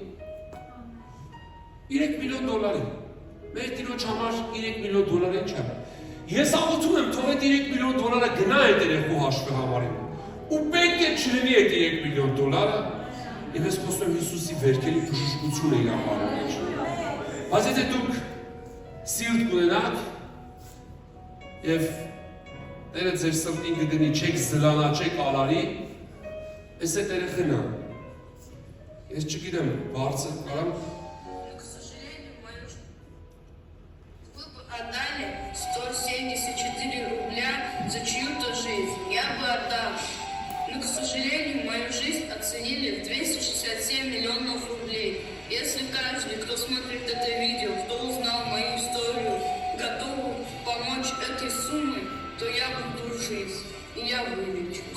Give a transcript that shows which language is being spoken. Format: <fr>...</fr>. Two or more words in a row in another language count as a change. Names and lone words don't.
<hy>$3 միլիոն, մեր տիրոջ համար $3 միլիոն չէ։ Ես աղոթում եմ, թող այդ $3 միլիոն գնա այդ երեխու հաշվեհամարին, ու պետք է չլինի այդ $3 միլիոն, և ես խոսում եմ Հիսուսի վերքերի բժշկությունը իր ապարում մեջ։ Բայց եթե դուք սիրտ կունենաք, և Տերը ձեր սրտին կդնի, չեք զլանա, չեք ալարի, ես այդ երեխեն եմ։ Ես չգիտեմ, բարձր կարամ։</hy> <ru>К сожалению, вы бы отдали 174 рубля за чью-то жизнь. Я бы отдал. Но, к сожалению, мою жизнь оценили в 267 миллионов рублей. Если каждый, кто смотрит это видео, кто узнал мою историю, готов помочь этой суммой, то я буду жить, и я вылечусь.</ru>